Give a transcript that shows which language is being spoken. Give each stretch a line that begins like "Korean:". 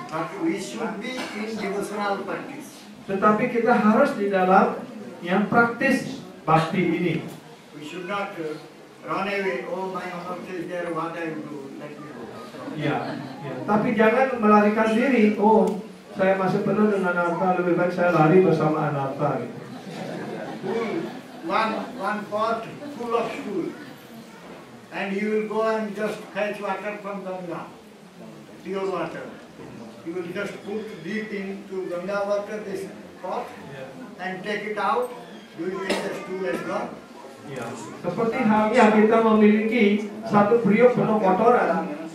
English: But we should be in devotional practice.
Indonesian: Tetapi kita harus di dalam yang praktis bakti ini.
English: We should not run away. Oh, my Anartha is there. What I will do? Let me go.
Indonesian: Ya, ya. Tapi jangan melarikan diri. Oh, saya masih penuh dengan anartha, lebih baik saya lari bersama anartha. Gitu.
English: One pot full of stool, and you will go and just fetch water from Ganga, pure water. You will just put deep into Ganga water this pot and take it out. You will think the stool is gone.
Indonesian: Ya. Seperti halnya kita memiliki satu periuk penuh kotoran.